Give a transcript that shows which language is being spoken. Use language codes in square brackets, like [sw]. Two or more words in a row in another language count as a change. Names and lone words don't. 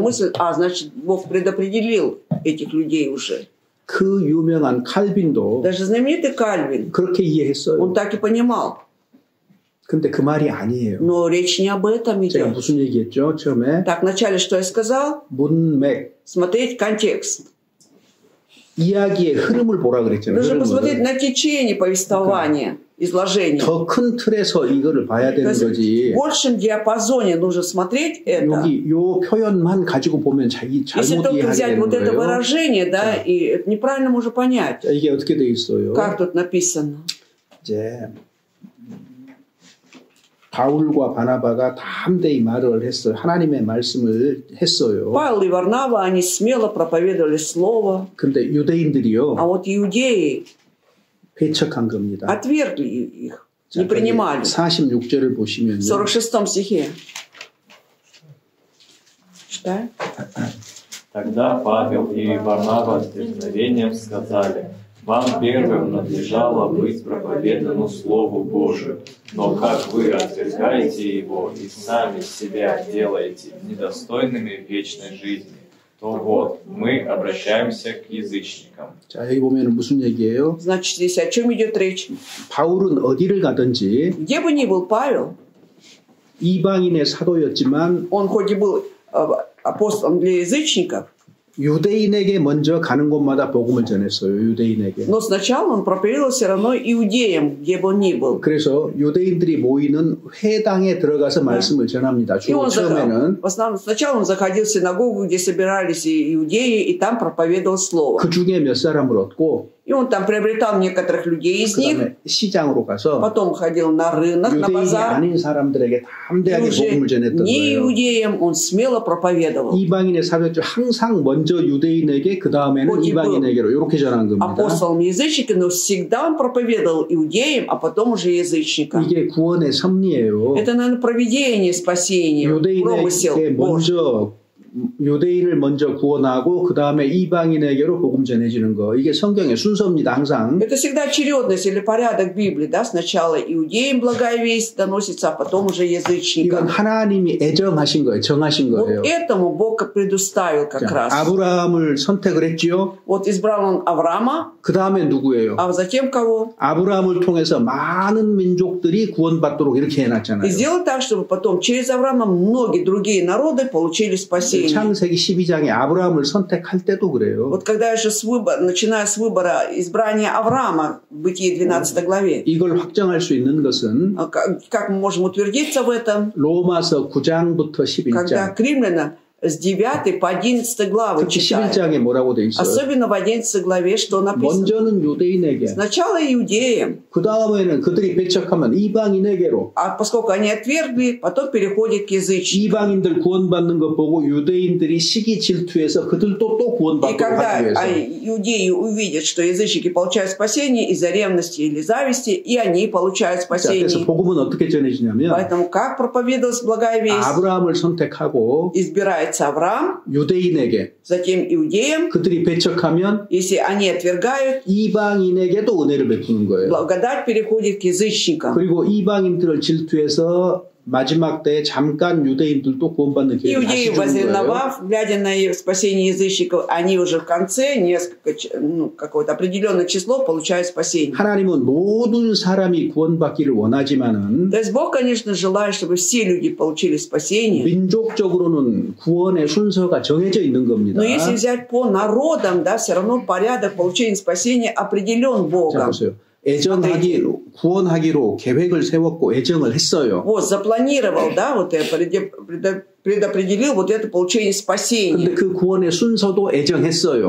[ru] Мысль, значит, Бог предопределил этих людей уже. [ko] 그 유명한 칼빈도 [ru] Даже знаменитый Кальвин, [ko] 그렇게 이해했어요. [ru] он так и понимал. [ko] 근데 그 말이 아니에요. [ru] Но речь не об этом [ko] 제가 [ru] идет. [ko] 무슨 얘기했죠? 처음에 [ru] Так, вначале что я сказал? [ko] 문맥, [ru] Смотреть контекст. [ko] 이야기의 흐름을 보라 그랬잖아요. [ru] Нужно посмотреть [ko] 흐름을. [ru] на течение повествования, изложения. [ko] 더 큰 틀에서 이거를 봐야 [ru] То [ko] 되는 [ru] есть [ko] 거지. [ru] в большем диапазоне нужно смотреть это. [ko] 여기 요 표현만 가지고 보면 [ru] Если [ko] 잘못 [ru] только [ko] 이해하게 [ru] взять [ko] 되는 [ru] вот это [ko] 거예요. [ru] выражение, да, и это неправильно можно понять. [ko] 자, 이게 어떻게 돼 있어요? [ru] Как тут написано? [ko] 이제 바울과 바나바가 다 함대히 말을 했어요. 하나님의 말씀을 했어요. [ru] Павел и Варнава, они смело проповедовали слово, [ko] 근데 유대인들이요 [ru] а вот иудеи [ko] 배척한 겁니다. [ru] отвергли их, [ko] 자, [ru] не принимали. [ko] 46절을 보시면요. [ru] В 46 стихе. Читай. Тогда Павел и Варнава с дерзновением сказали: «Вам первым надлежало быть проповедану Слову Божию, но как вы отвергаете его и сами себя делаете недостойными вечной жизни, то вот мы обращаемся к язычникам». [ko] 자, 여기 보면 무슨 얘기예요? [ru] Значит, здесь о чем идет речь? [ko] 바울은 어디를 가든지 [ru] Где бы ни был Павел, [ko] 이방인의 사도였지만 [ru] он хоть и был апостолом для язычников, [ko] 유대인에게 먼저 가는 곳마다 복음을 전했어요. 유대인에게. [ru] Но сначала он проповедовал все равно иудеям, где бы он ни был. [ko] 그래서 유대인들이 모이는 회당에 들어가서 말씀을 전합니다. [ru] И [ko] 주로 [ru] он [ko] 처음에는 [ru] в основном сначала он заходил в синагогу, где собирались иудеи, и там проповедовал слово. [ko] 그 중에 몇 사람을 얻고 [ru] И он там приобретал некоторых людей из них, [ko] 그다음에 시장으로 가서 [ru] потом ходил на рынок, на [ko] 유대인이 [ru] базар. [ko] 아닌 사람들에게 담대하게 [ru] И уже [ko] 복음을 전했던 [ru] не [ko] 거예요. [ru] иудеям он смело проповедовал. [ko] 이방인의 사역자 항상 먼저 유대인에게 그 다음에는 어디 이방인에게로 이렇게 전한 겁니다. [ru] Апостолом язычника, но всегда он проповедовал иудеям, а потом уже язычникам. [ko] 이게 구원의 섭리예요. [ru] Это, наверное, провидение спасения, промысел [ko] 유대인에게 [ru] Божий. [ko] 먼저 유대인을 먼저 구원하고 그 다음에 이방인에게로 복음 전해지는 거. 이게 성경의 순서입니다. 항상. [ru] Это всегда очередность или порядок Библии, да? Сначала иудеям благая весть доносится, а потом уже [ko] 이건 [ru] язычникам. [ko] 하나님이 애정하신 거예요. 정하신 거예요. [ru] Вот этому Бог предоставил как [ko] 자, [ru] раз. [ko] 아브라함을 선택을 했지요. [ru] Вот избрал он Авраама, [ko] 그 다음에 누구예요? [ru] а затем кого? [ko] 아브라함을 통해서 많은 민족들이 구원받도록 이렇게 해놨잖아요. [ru] И сделал так, чтобы потом через Авраама многие другие народы получили спасение. [ko] 창세기 12장에 아브라함을 선택할 때도 그래요. [ru] Вот когда же начиная с выбора избрания Авраама в Бытие 12 главе, [ko] 이걸 확정할 수 있는 것은 [ru] как мы можем утвердиться в этом, [ko] 로마서 9장부터 [ru] когда [ko] 11장 [ru] к римлянам с 9 по 11 главы [ko] 특히 [ru] читаем. [ko] 11장에 뭐라고 돼 있어요? [ru] Особенно в 11 главе, что написано. [ko] 먼저는 유대인에게 [ru] Сначала иудеям, [ko] 그 다음에는 그들이 배척하면 이방인에게로 [ru] а поскольку они отвергли, потом переходит к язычникам. [ko] 이방인들 구원받는 것 보고 유대인들이 시기 질투해서 그들도 또 [ru] И [ko] 구원받도록 [ru] когда [ko] 하기 위해서 [ru] иудеи увидят, что язычники получают спасение из-за ревности или зависти, и они получают [ko] 자, 그래서 [ru] спасение. [ko] 복음은 어떻게 전해지냐면 [ru] Поэтому как проповедовалась благая весть? [ko] 아브라함을 선택하고 [ru] Избирается Авраам, [ko] 유대인에게 [ru] затем иудеям. [ko] 그들이 배척하면 [ru] Если они отвергают, [ko] 이방인에게도 은혜를 베푸는 거예요. [ru] благодать переходит к язычникам. [ko] 그리고 이방인들을 질투해서 마지막 때에 잠깐 유대인들도 구원받는 기회를 다시 [ru] Иудеи, [ko] 주는 거예요. [ru] возненавав, глядя на спасение язычников, они уже в конце, какое-то определенное число, получают спасение. [ko] 하나님은 모든 사람이 구원받기를 원하지만은 [ru] То есть Бог, конечно, желает, чтобы все люди получили спасение. [ko] 민족적으로는 구원의 순서가 정해져 있는 겁니다. [ru] Но если взять по народам, да, все равно порядок получения спасения определен [ko] 자, [ru] Богом. [ko] 보세요. 애정하기로 구원하기로 계획을 세웠고 애정을 했어요. [ru] Вот, запланировал, да, вот предопределил вот это получение спасения. [ko] 근데 그 구원의 순서도 애정했어요.